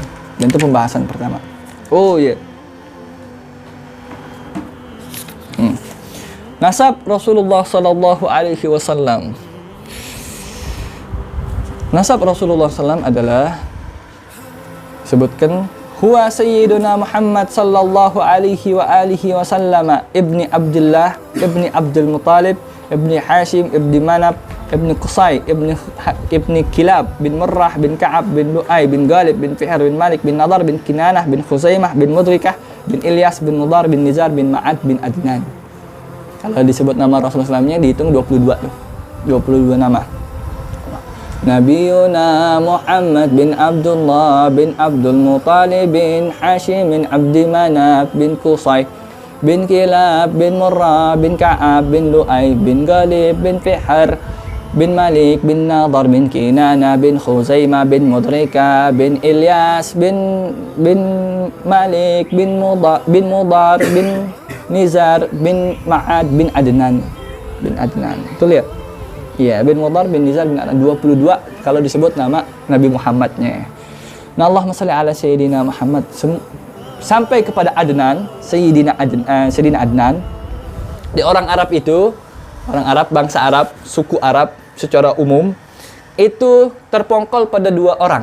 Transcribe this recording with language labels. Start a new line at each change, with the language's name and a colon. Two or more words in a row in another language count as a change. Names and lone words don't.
Indonesian: Dan itu pembahasan pertama. Oh iya. Nasab Rasulullah SAW. Nasab Rasulullah SAW adalah, sebutkan,
Arabic: هو سيدنا محمد صلى الله عليه وآله وسلم ابن عبد الله ابن عبد المطلب ابن هاشم ابن مناف ابن قصي ابن كلاب بن مرة بن كعب بن لؤي بن غالب بن فهر بن مالك بن النضر بن كنانة بن خزيمة بن مدركة بن إلياس بن مضر بن نزار بن معد بن عدنان.
Indonesian: Kalau disebut nama Rasulullah SAW-nya dihitung 22 tuh. 22 nama.
Arabic: نبينا محمد بن عبد الله بن عبد المطلب بن هاشم بن عبد مناف بن قصي بن كلاب بن مرة بن كعب بن لؤي بن غالب بن فهر بن مالك بن النضر بن كنانة بن خزيمة بن مدركة بن إلياس بن مالك بن مضر بن نزار بن معد بن عدنان.
Indonesian: Tuh lihat. Iya,
Arabic: بن مضر بن نزار بن عدنان,
Indonesian: 22 kalau disebut nama Nabi Muhammadnya. Nah,
Arabic: اللهم صل على سيدنا محمد
Indonesian: sampai kepada Adnan, Sayyidina Adnan. Di orang Arab itu, orang Arab, bangsa Arab, suku Arab secara umum itu terpongkol pada dua orang.